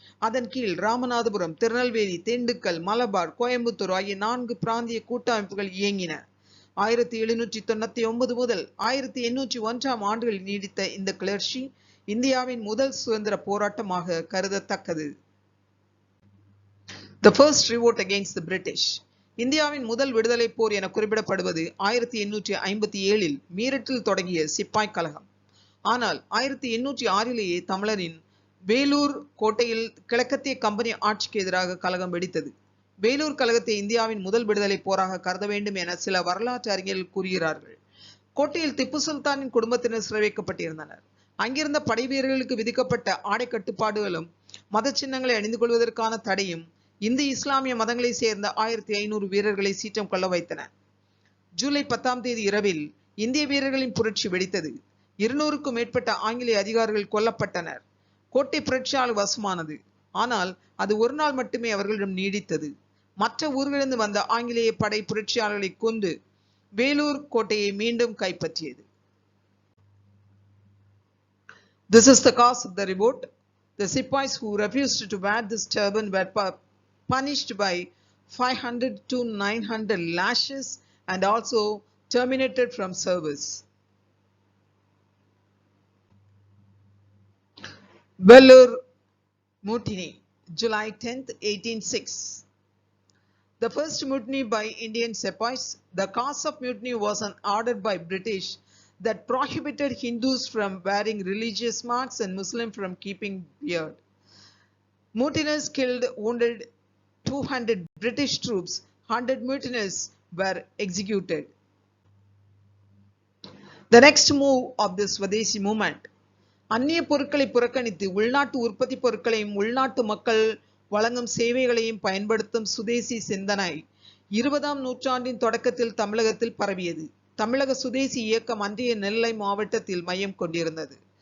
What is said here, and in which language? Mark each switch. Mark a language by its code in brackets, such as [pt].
[ta] அதன் கீழ் ராமநாதபுரம், திருநெல்வேலி, திண்டுக்கல், மலபார், கோயம்புத்தூர் ஆகிய 4 பிராந்திய கூட்டமைப்புகள் இயங்கின. 1799 முதல் 1801ஆம் ஆண்டுகளில் நீடித்த இந்த கிளர்ச்சி இந்தியாவின் முதல் சுதந்திர போராட்டமாக கருதத்தக்கது. [en] The first revolt against the British. [ta] இந்தியாவின் முதல் விடுதலை போர் என குறிப்பிடப்படுவது 1857இல் மீரட்டில் தொடங்கிய சிப்பாய் கலகம். ஆனால் 1806இலேயே தமிழரின் வேலூர் கோட்டையில் கிழக்கத்திய கம்பெனி ஆட்சிக்கு எதிராக கலகம் வெடித்தது. வேலூர் கழகத்தை இந்தியாவின் முதல் விடுதலை போராக கருத வேண்டும் என சில வரலாற்று அறிஞர்கள் கூறுகிறார்கள். கோட்டையில் திப்பு சுல்தானின் குடும்பத்தினர் சிறை வைக்கப்பட்டிருந்தனர். அங்கிருந்த படை வீரர்களுக்கு விதிக்கப்பட்ட ஆடை கட்டுப்பாடுகளும் மத சின்னங்களை அணிந்து கொள்வதற்கான தடையும் இந்து இஸ்லாமிய மதங்களை சேர்ந்த 1500 வீரர்களை சீற்றம் கொள்ள வைத்தன. ஜூலை 10ஆம் தேதி இரவில் இந்திய வீரர்களின் புரட்சி வெடித்தது. 200க்கும் மேற்பட்ட ஆங்கிலேய அதிகாரிகள் கொல்லப்பட்டனர். கோட்டை புரட்சியால் வசமானது. ஆனால் அது ஒரு நாள் மட்டுமே அவர்களிடம் நீடித்தது. மற்ற ஊர்களிலிருந்து வந்த ஆங்கிலேய படை புரட்சியாளர்களை கொண்டு வேலூர் கோட்டையை மீண்டும் கைப்பற்றியது. [en] This is the cause of the revolt. The Sepoys who refused to wear this turban were punished by 500 to 900 lashes and also terminated from service. VELLORE Mutiny, July 10th, 1806. The first mutiny by Indian sepoys. The cause of mutiny was an order by British that prohibited Hindus from wearing religious marks and Muslims from keeping beard. Mutineers killed, wounded 200 British troops. 100 mutineers were executed. The next move of the Swadeshi movement. [ta] அந்நிய பொருட்களை புறக்கணித்து உள்நாட்டு உற்பத்தி பொருட்களையும் உள்நாட்டு மக்கள் வழங்கும் சேவைகளையும் பயன்படுத்தும் சுதேசி சிந்தனை 20ஆம் நூற்றாண்டின் தொடக்கத்தில் தமிழகத்தில் பரவியது. தமிழக சுதேசி இயக்கம் அன்றைய நெல்லை மாவட்டத்தில் மையம் கொண்டிருந்தது.